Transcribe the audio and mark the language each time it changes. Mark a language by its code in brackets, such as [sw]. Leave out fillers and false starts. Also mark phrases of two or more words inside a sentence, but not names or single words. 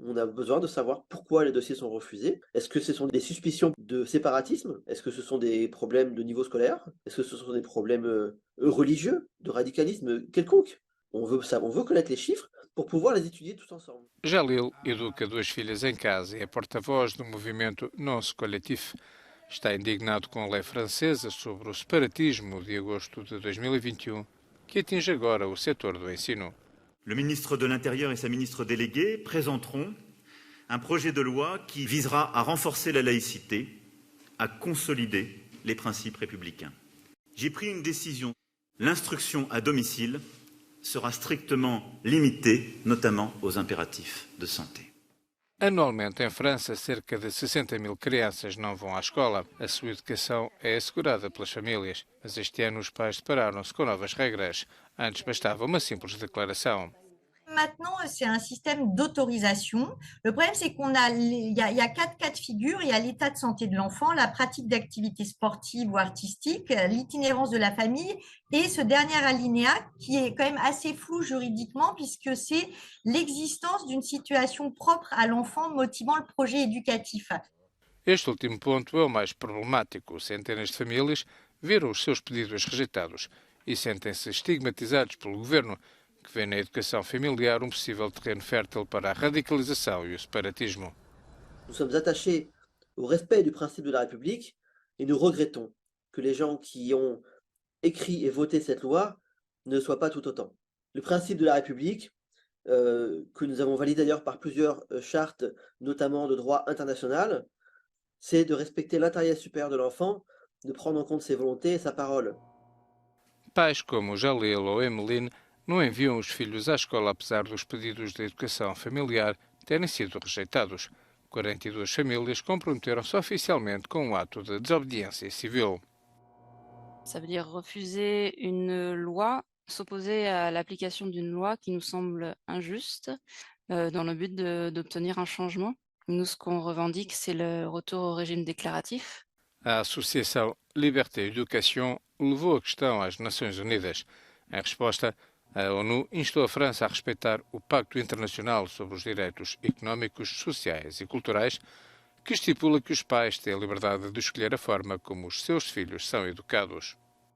[fr] On a besoin de savoir pourquoi les dossiers sont refusés. Est-ce que ce sont des suspicions de séparatisme? Est-ce que ce sont des problèmes de niveau scolaire? Est-ce que ce sont des problèmes, religieux, de radicalisme quelconque? On veut connaître les chiffres pour pouvoir les étudier tous ensemble. [pt] Jalil educa duas filhas em casa e é porta-voz do movimento Nosso Coletivo. Está indignado com a lei francesa sobre o separatismo de agosto de 2021, que atinge agora o setor do ensino. [fr] Le ministre de l'Intérieur et sa ministre déléguée présenteront un projet de loi qui visera à renforcer la laïcité, à consolider les principes républicains. J'ai pris une décision. L'instruction à domicile sera strictement limitée, notamment aux impératifs de santé. [pt] Anualmente, em França, cerca de 60 mil crianças não vão à escola. A sua educação é assegurada pelas famílias, mas este ano os pais depararam-se com novas regras. Antes bastava uma simples declaração. [fr] Maintenant, c'est un système d'autorisation. Le problème, c'est il y a quatre cas de figure. Il y a l'état de santé de l'enfant, la pratique d'activités sportives ou artistiques, l'itinérance de la famille et ce dernier alinéa qui est quand même assez flou juridiquement puisque c'est l'existence d'une situation propre à l'enfant motivant le projet éducatif. [pt] Este último ponto é o mais problemático. Centenas de famílias viram os seus pedidos rejeitados e sentem-se estigmatizados pelo governo, que vê na educação familiar possível terreno fértil para a radicalização e o separatismo. [fr] Nous sommes attachés au respect du principe de la République et nous regrettons que les gens qui ont écrit et voté cette loi ne soient pas tout autant. Le principe de la République, que nous avons validé d'ailleurs par plusieurs chartes, notamment de droit international, c'est de respecter l'intérêt supérieur de l'enfant, de prendre en compte ses volontés et sa parole. [pt] Pais como Jalil ou Emeline não enviam os filhos à escola apesar dos pedidos de educação familiar terem sido rejeitados. 42 famílias comprometeram-se oficialmente com um ato de desobediência civil. [fr] Ça veut dire refuser une loi, s'opposer à l'application d'une loi qui nous semble injuste, dans le but d'obtenir un changement. Nous, ce qu'on revendique, c'est le retour au régime déclaratif. [pt] A Associação Liberté Education levou a questão às Nações Unidas. Em resposta, a ONU instou a França a respeitar o Pacto Internacional sobre os Direitos Económicos, Sociais e Culturais, que estipula que os pais têm a liberdade de escolher a forma como os seus filhos são educados.